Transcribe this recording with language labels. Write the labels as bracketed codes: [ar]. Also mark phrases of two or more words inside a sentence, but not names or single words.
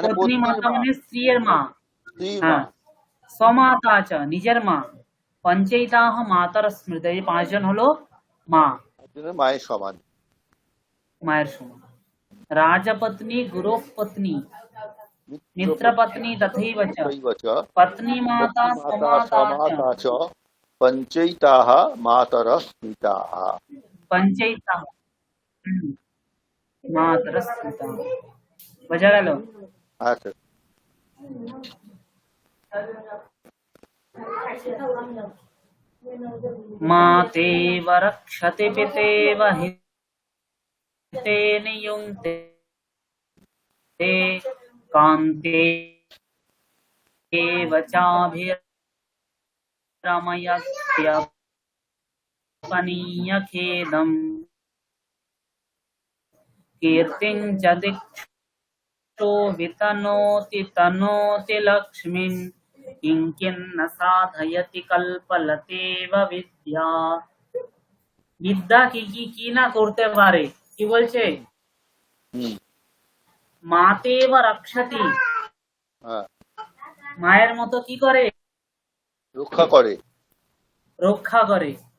[bn] স্ত্রীর মা, হ্যাঁ, [sa] স্বমাতা চ [bn] নিজের মা, [sa] পঞ্চৈতাহ মাতার স্মৃত, [bn] এই পাঁচজন হলো মা, মায়ের সমান, মায়ের সমান। [sa] রাজপত্নী গুরু পত্নী মিত্র পত্নী তথৈব চ পত্নী মাতা স্বমাতা চ পঞ্চৈতাঃ মাতরঃ স্মৃতাঃ। পঞ্চৈতাঃ মাতরঃ স্মৃতাঃ। [bn] বোঝা গেল? আচ্ছা। [sa] मातेव रक्षति पितेव हितेन युङ्क्ते कान्तेव चाभिरमयस्यपनीयखेदम् कीर्तिं च दिक्षो वितनोति तनोति लक्ष्मीम् किंकिन्न साधयति कल्पलतेव विद्या। [bn] বিদ্যা কি না করতে পারে, কি বলছে? [sa] মাতেব রক্ষতি, [bn] মায়ের মতো কি করে? রক্ষা করে, রক্ষা করে।